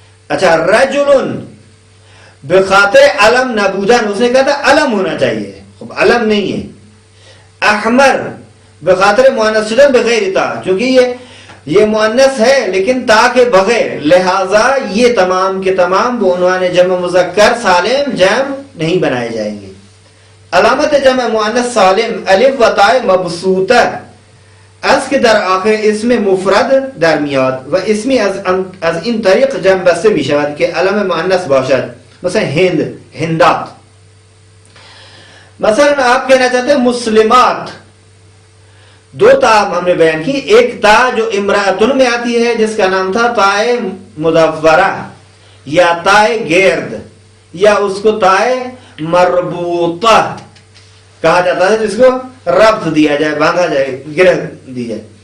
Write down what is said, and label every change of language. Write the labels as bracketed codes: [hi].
[ur] اچھا رجل [fa] بخاطر علم نبودن، [ur] اس نے کہا تھا علم ہونا چاہیے، خب علم نہیں ہے. احمر [fa] بخاطر مؤنث شدن بغیر تا، [ur] چونکہ یہ مؤنث ہے لیکن تا کے بغیر، لہذا یہ تمام کے تمام بعنوان جمع مذکر سالم جمع نہیں بنائے جائیں گے. [fa] علامت جمع مؤنث سالم الف و تاء مبسوطہ از کے در آخر اسم مفرد در میاد و اسمی از این طریق جمع بسته می شود که علم مؤنث باشد. [ur] مثلا ہند، ہندات. مثلا آپ کہنا چاہتے ہیں مسلمات، 2 تا ہم نے بیان کی. ایک تا جو امرأتن میں آتی ہے جس کا نام تھا تائے مدورہ یا تائے گرد، یا اس کو تائے مربوطہ کہا جاتا ہے جس کو ربط دیا جائے، باندھا جائے، گرہ دی جائے.